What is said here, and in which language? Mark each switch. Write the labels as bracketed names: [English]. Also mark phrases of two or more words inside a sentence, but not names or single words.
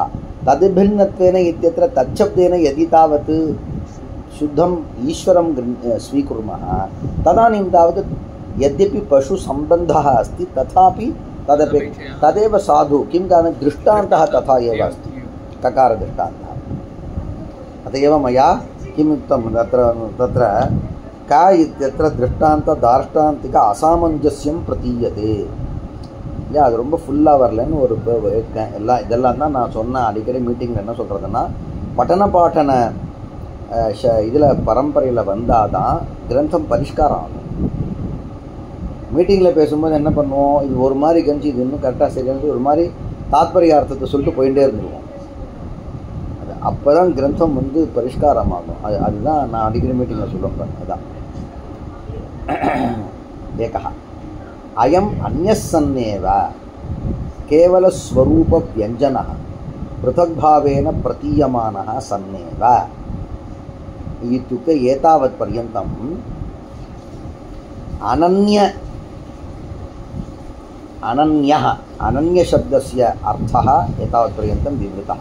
[Sanskrit] तद्भिन्नत्वेन इत्यत्र तच्छब्देन यदि तावत् शुद्धम् ईश्वरं स्वीकुर्मः, तदानीं तावत् यद्यपि पशुसम्बन्धः अस्ति तथापि तदेव साधु। किं कारणं, दृष्टान्तः तथा एव अस्ति, ककारदृष्टान्तः। अत एव मया किम् उक्तं, तत्र का इत्यत्र दृष्टान्तदार्ष्टान्तिक असामञ्जस्यं प्रतीयते। [Tamil] அது ரொம்ப ஃபுல்லாக வரலன்னு ஒரு இதெல்லாம் தான் நான் சொன்னேன். அடிக்கடி மீட்டிங்கில் என்ன சொல்கிறதுன்னா, பட்டன பாட்டன இதில் பரம்பரையில் வந்தால் தான் கிரந்தம் பரிஷ்காரம் ஆகும். மீட்டிங்கில் பேசும்போது என்ன பண்ணுவோம், இது ஒரு மாதிரி கஞ்சி, இது இன்னும் கரெக்டாக சரியானது, ஒரு மாதிரி தாத்பரியார்த்தத்தை சொல்லிட்டு போயிட்டே இருந்துருவோம். அது அப்போ தான் கிரந்தம் பரிஷ்காரம் ஆகும். அதுதான் நான் அடிக்கடி மீட்டிங்கில் சொல்லுவேன். [Sanskrit] அதுதான் एका अयम् अन्यस्सन्नेव केवलस्वरूपव्यञ्जनः पृथग्भावेन प्रतीयमानः सन्नेव। इत्युक्ते एतावत् पर्यन्तम् अनन्यशब्दस्य अर्थः एतावत् पर्यन्तं विवृतः।